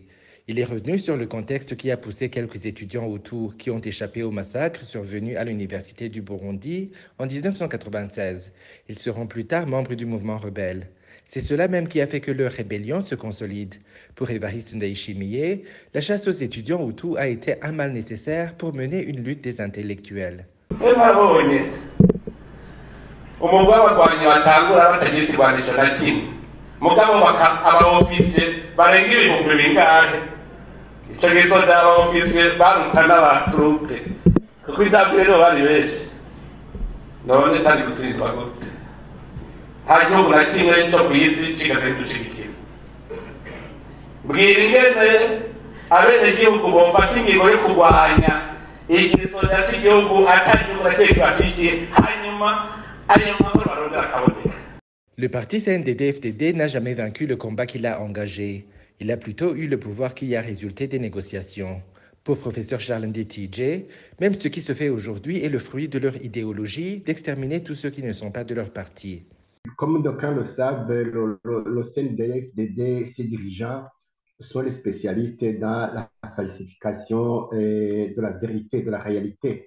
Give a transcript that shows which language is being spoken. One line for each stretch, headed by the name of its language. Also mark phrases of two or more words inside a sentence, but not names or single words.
French: Il est revenu sur le contexte qui a poussé quelques étudiants autour qui ont échappé au massacre survenu à l'Université du Burundi en 1996. Ils seront plus tard membres du mouvement rebelle. C'est cela même qui a fait que leur rébellion se consolide. Pour Évariste Ndayishimiye, la chasse aux étudiants Hutus a été un mal nécessaire pour mener une lutte des intellectuels.
Rundi: umugwi w'abagwanyi batangura batagiye kirwanisha na kimwe mugabo abaofisiye barenga ibihumbi bingahe ico gisoda abaofisiye baruta n'abatrupe kuko ivyabwiye nibo bari benshi none cari gutsindwa gute nta gihugu na kimwe co kw'isi kigaze gushigikira mbwira ingene abenegihugu bofata ingingo yo kurwanya igisoda c'igihugu ata gihugu na kimwe kibashigikiye hanyuma.
French: Le parti CNDD-FDD n'a jamais vaincu le combat qu'il a engagé. Il a plutôt eu le pouvoir qui a résulté des négociations. Pour professeur Charles Nditije, même ce qui se fait aujourd'hui est le fruit de leur idéologie d'exterminer tous ceux qui ne sont pas de leur parti. Comme d'aucuns le savent, le CNDD-FDD, ses dirigeants sont les spécialistes dans la falsification de la vérité, de la réalité.